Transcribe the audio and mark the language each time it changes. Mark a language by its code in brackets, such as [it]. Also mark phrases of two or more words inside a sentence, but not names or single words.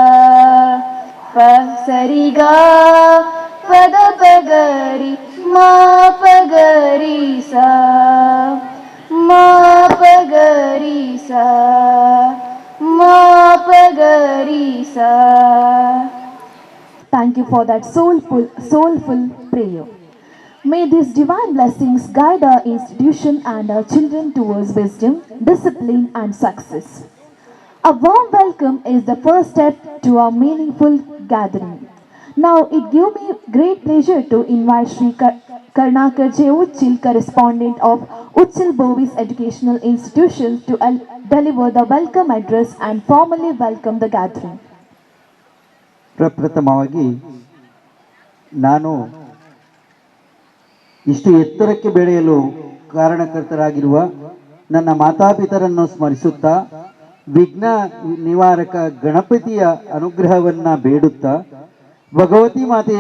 [en] ಪಸರಿಗಾ ಪದಪಗರಿ ಮಾ ಪಗರಿ ಸಾ. ಮಾ ಪಗರಿ ಸಾ. ಮಾ ಪಗರಿ ಸಾ. Thank you for that soulful prayer. May these divine blessings guide our institution and our children towards wisdom, discipline and success. A warm welcome is the first step to our meaningful gathering. Now it gives me great pleasure to invite Sri Karunakar J. Uchil, correspondent of Uchil Bovis Educational Institutions, to deliver the welcome address and formally welcome the gathering. [kn] ಪ್ರಪ್ರಥಮವಾಗಿ ನಾನು ಇಷ್ಟು ಎತ್ತರಕ್ಕೆ ಬೆಳೆಯಲು ಕಾರಣಕರ್ತರಾಗಿರುವ ನನ್ನ ಮಾತಾಪಿತರನ್ನು ಸ್ಮರಿಸುತ್ತಾ, ವಿಘ್ನ ನಿವಾರಕ ಗಣಪತಿಯ ಅನುಗ್ರಹವನ್ನು ಬೇಡುತ್ತಾ, ಭಗವತಿ ಮಾತೆಯ